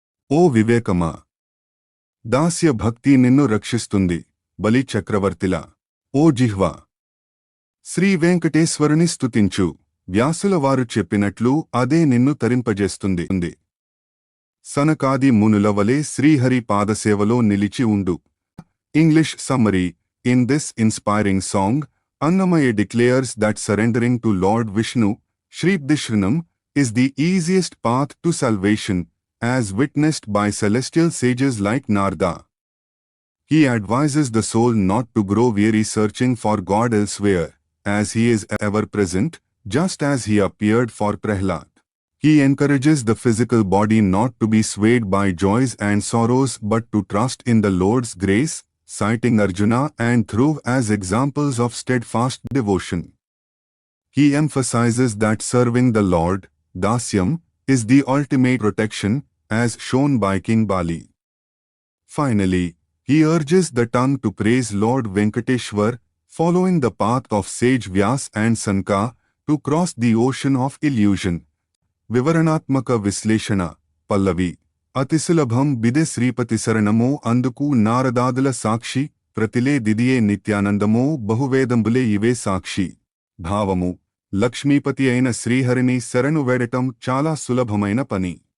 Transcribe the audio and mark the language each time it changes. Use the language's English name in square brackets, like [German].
[Telugu] ఓ వివేకమా, దాస్య భక్తి నిన్ను రక్షిస్తుంది, బలి చక్రవర్తిలా. ఓ జిహ్వా, శ్రీ వెంకటేశ్వరుని స్తుతించు, వ్యాసుల వారు చెప్పినట్లు అదే నిన్ను తరింపజేస్తుంది. సనకాది మునుల వలె శ్రీహరి పాదసేవలో నిలిచి ఉండు. [English] English summary: in this inspiring song, Annamaya declares that surrendering to Lord Vishnu, Shri Dishranam, is the easiest path to salvation, as witnessed by celestial sages like Narada. He advises the soul not to grow weary searching for God elsewhere, as he is ever present, just as he appeared for Prahlad. He encourages the physical body not to be swayed by joys and sorrows but to trust in the Lord's grace, citing Arjuna and Dhruv as examples of steadfast devotion. He emphasizes that serving the Lord, Dasyam, is the ultimate protection, as shown by King Bali. Finally, he urges the tongue to praise Lord Venkateshwar, following the path of sage Vyas and Sanka, to cross the ocean of illusion. [Telugu] Vivaranatmaka Visleshana, Pallavi. అతిసులభం బిదె Sripati శరణమో అందుకు నారదాదుల సాక్షి, ప్రతిలే దిదియే నిత్యానందమో బహువేదంబులే ఇవే సాక్షి. భావము: లక్ష్మీపతి అయిన శ్రీహరిని శరణు వేడటం చాలా సులభమైన పని.